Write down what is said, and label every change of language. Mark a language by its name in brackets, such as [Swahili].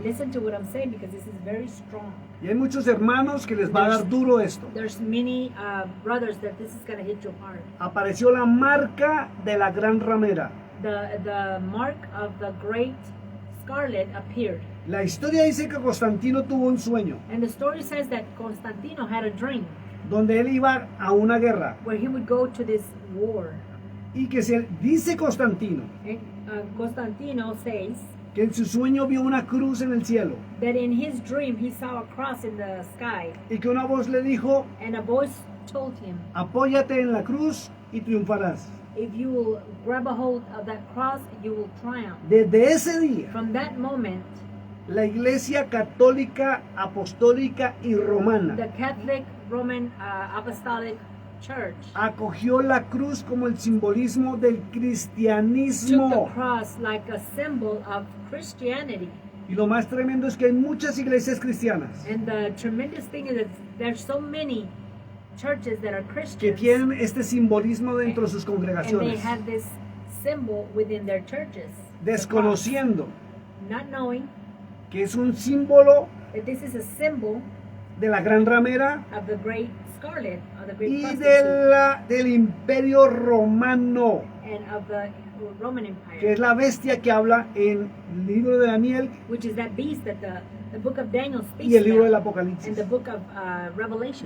[English] Listen to what I'm saying because this is very strong. [Spanish] Y hay muchos hermanos que les va a dar duro esto. [English] There's many brothers that this is going to hit your heart. [Spanish] Apareció la marca de la gran ramera. [English] The mark of the great scarlet appeared. [Spanish] La historia dice que Constantino tuvo un sueño [English] And the story says that Constantino had a dream [Spanish] donde él iba a una guerra [English] where he would go to this war. [Spanish] y que se dice Constantino [English] And Constantino says [Spanish] que en su sueño vio una cruz en el cielo [English] that in his dream he saw a cross in the sky, [Spanish] y que una voz le dijo, [English] and a voice told him, [Spanish] apóyate en la cruz y triunfarás. [English] if you will grab a hold of that cross, you will triumph. [Spanish] Desde ese día, [English] From that moment, [Spanish] la Iglesia Católica, Apostólica y Romana [English] the Catholic Roman Apostolic Church [Spanish] acogió la cruz como el simbolismo del [English] took the [Spanish] cristianismo. [English] cross like a symbol of Christianity. [Spanish] Y lo más tremendo es que hay muchas iglesias cristianas [English] And the tremendous thing is that there's so many churches that are [Spanish] que [English] Christians, [Spanish] tienen este simbolismo dentro de sus [English] and they [Spanish] congregaciones, [English] have this symbol within their churches. [Spanish] desconociendo [English] The cross, not knowing [Spanish] que es un símbolo [English] that this is a symbol [Spanish] de la gran ramera [English] of the great scarlet, of the great [Spanish] y [English] prostitute, [Spanish] del imperio romano, [English] and of the Roman [Spanish] que [English] Empire, [Spanish] es la bestia que habla en el libro de Daniel [English] which is that beast that the book of Daniel speaks [Spanish] y el libro del [English] about, [Spanish] Apocalipsis, [English] and the book of Revelation,